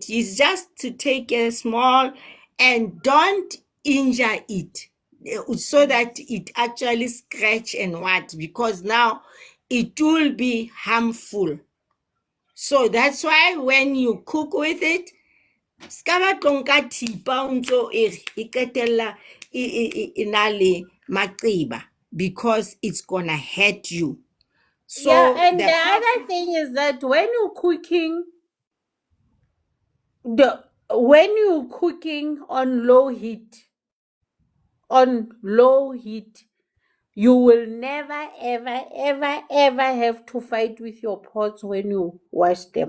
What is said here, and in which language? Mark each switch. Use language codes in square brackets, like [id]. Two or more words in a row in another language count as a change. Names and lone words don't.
[en] It's just to take a small, and don't injure it so that it actually scratch and what, because now it will be harmful. So that's why when you cook with it, [st] ska batlo nka thipa o ntso e qetella e na le maqeba, [en] because it's gonna hurt you. So Yeah, and the other thing is that when you're cooking, on low heat, you will never, ever, ever, ever have to fight with your pots when you wash them.